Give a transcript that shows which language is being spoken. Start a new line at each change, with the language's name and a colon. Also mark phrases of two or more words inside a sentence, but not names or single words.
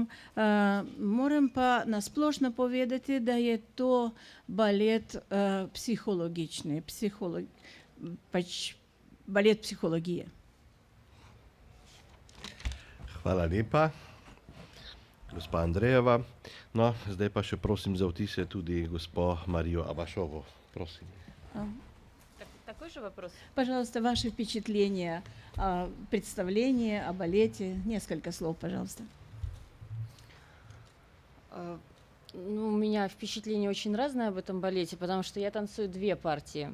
Slovenian: Moram pa nasplošno povedati, da je to balet psihologični, balet psihologije. Hvala lepa, gospa Andrejeva. No, zdaj pa še prosim za vtise tudi gospo Marijo Abašovo. Prosim.
Russian: Такой же вопрос? Пожалуйста, ваши впечатления о представлении, о балете. Несколько слов, пожалуйста. Ну, у меня впечатление очень разное об этом балете, потому что я танцую 2 партии.